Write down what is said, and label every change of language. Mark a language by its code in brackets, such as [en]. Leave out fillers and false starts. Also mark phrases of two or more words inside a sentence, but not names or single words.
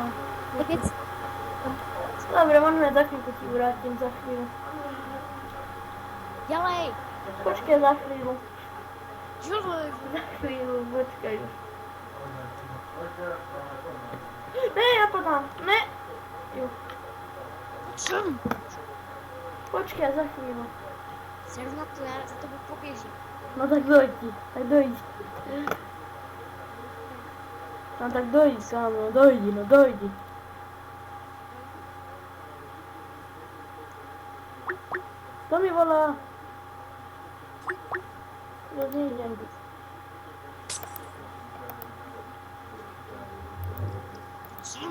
[cs] Dvě věci. [sk] Dobre, možno za chvíľku ti vrátim, za chvíľu. [cs] Dělej. Počkej [sk] za chvíľu. [cs] Dělej. [sk] Za chvíľu, počkaj už. Ne, ja podám. Ne. [cs] Jo. Čem? Počkej [sk] za chvíľu. [cs] Seru na to, já za tebou poběžím. No tak dojdi, tak dojdi. No tak dojdi, kámo, dojdi, no dojdi. [sk] Kto mi volá? Ja nejdem. [cs] Čem?